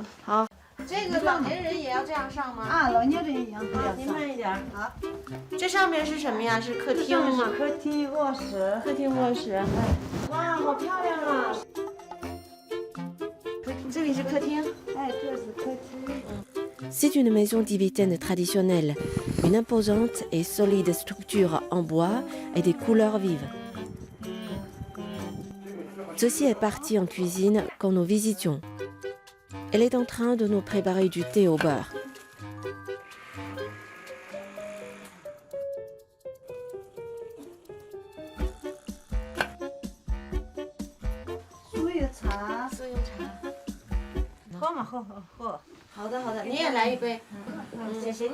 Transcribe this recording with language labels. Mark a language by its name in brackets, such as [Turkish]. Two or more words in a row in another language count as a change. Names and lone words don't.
[Chinese] 好，这个老年人也要这样上吗？啊，老年人一样。您慢一点。好，这上面是什么呀？是客厅吗？客厅、卧室。客厅、卧室。哇，好漂亮啊！这里是客厅。这是客厅。 [French] C'est une maison tibétaine traditionnelle, une imposante et solide structure en bois et des couleurs vives. Ceci est parti en cuisine quand nous visitions. Elle est en train de nous préparer du thé au beurre. [Chinese] 喝。好的，你也来一杯。谢谢。